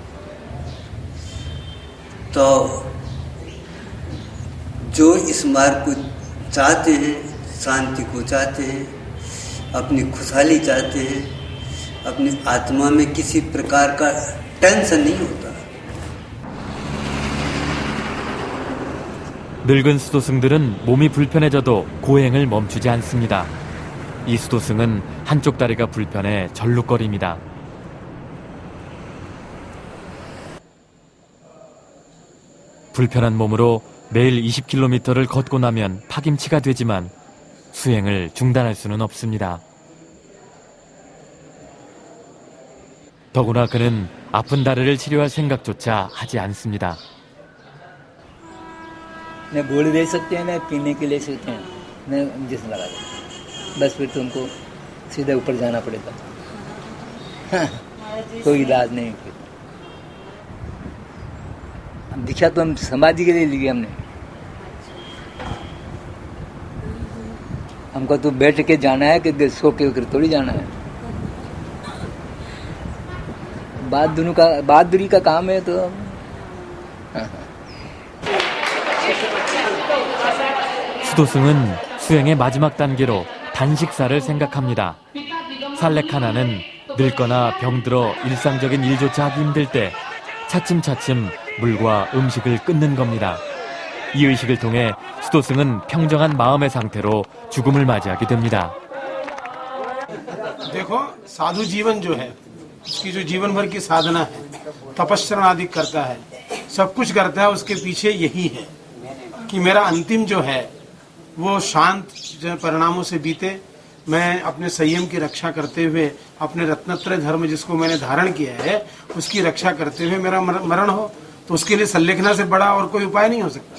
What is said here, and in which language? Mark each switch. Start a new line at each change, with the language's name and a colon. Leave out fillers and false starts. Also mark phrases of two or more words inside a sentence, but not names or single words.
Hindi: तो जो इस मार्ग को चाहते हैं, शांति को चाहते हैं, अपनी खुशहाली चाहते हैं, अपनी आत्मा में किसी प्रकार का टेंशन नहीं होता।
Korean: 늙은 수도승들은 몸이 불편해져도 고행을 멈추지 않습니다. 이 수도승은 한쪽 다리가 불편해 절룩거립니다. 불편한 몸으로 매일 20km를 걷고 나면 파김치가 되지만 수행을 중단할 수는 없습니다. 더구나 그는 아픈 다리를 치료할 생각조차 하지 않습니다.
Hindi: न गोली दे सकते हैं, न पीने के ले सकते हैं, न इंजेक्शन लगा सकते हैं। बस फिर तुमको सीधे ऊपर जाना पड़ेगा। हाँ, कोई इलाज नहीं। फिर दीक्षा तो हम समाधि के लिए ली हमने। हमको तो बैठ के जाना है कि सो के थोड़ी जाना है। बहादुरी का काम है तो
Korean: 수도승은 수행의 마지막 단계로 단식사를 생각합니다. 살레카나는 늙거나 병들어 일상적인 일조차 하기 힘들 때 차츰차츰 물과 음식을 끊는 겁니다. 이 의식을 통해 수도승은 평정한 마음의 상태로 죽음을 맞이하게 됩니다.
Hindi: देखो साधु जीवन जो है उसकी जो जीवन भर की साधना है, तपस्या आदि करता है, सब कुछ करता है, उसके पीछे यही है कि मेरा अंतिम जो है वो शांत परिणामों से बीते, मैं अपने संयम की रक्षा करते हुए अपने रत्नत्रय धर्म जिसको मैंने धारण किया है उसकी रक्षा करते हुए मेरा मरण हो, तो उसके लिए संलेखना से बड़ा और कोई उपाय नहीं हो सकता।